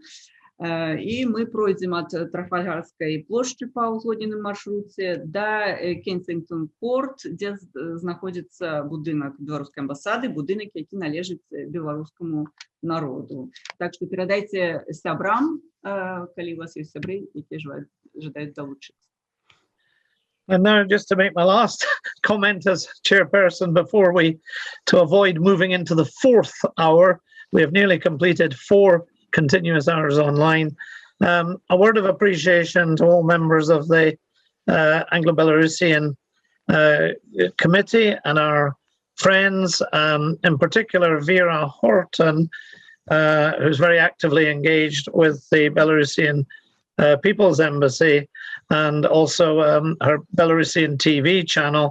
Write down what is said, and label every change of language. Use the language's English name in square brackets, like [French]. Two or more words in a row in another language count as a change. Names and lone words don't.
[Belarusian] І мы пройдзем ад Трафальгарскай плошчы па ўзгодненым маршруце да Кенсінгтон-Корт, дзе знаходзіцца будынак беларускай амбасады, будынак, які належыць беларускаму народу. Так што перадайце сябрам, калі у вас ёсць сябры, якія жадаюць далучыцца. [English] And now, just to make my last comment as chairperson before to avoid moving into the 4th hour, we have nearly completed 4 continuous hours online. A word of appreciation to all members of the Anglo-Belarusian committee and our friends, in particular Vera Horton, who's very actively engaged with the Belarusian People's Embassy, and also her Belarusian TV channel.